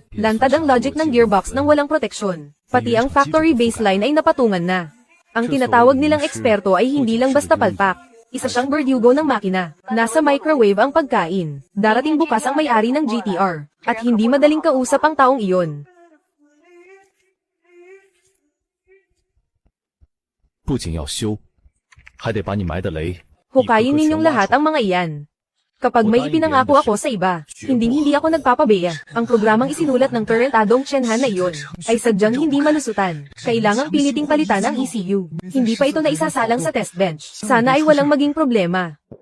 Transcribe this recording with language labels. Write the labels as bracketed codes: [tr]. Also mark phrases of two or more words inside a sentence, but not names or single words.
[tl] Lantad ang logic ng gearbox ng walang proteksyon. Pati ang [en] factory baseline [tl] ay napatungan na. Ang tinatawag nilang eksperto ay hindi lang basta palpak. Isa siyang berdugo ng makina. Nasa microwave ang pagkain. Darating bukas ang may-ari ng GTR. At hindi madaling kausap ang taong iyon. [zh] 不仅要修，还得把你埋的雷。 [tl] Hukayin ninyong lahat ang mga iyan. Kapag may ipinangako ako sa iba, hindi ako nagpapabeya. Ang programang isinulat ng Tarantadong Chenhan na iyon, ay sadyang hindi malusutan. Kailangang piliting palitan ang ECU. Hindi pa ito na isasalang sa [en] test bench. [tl] Sana ay walang maging problema.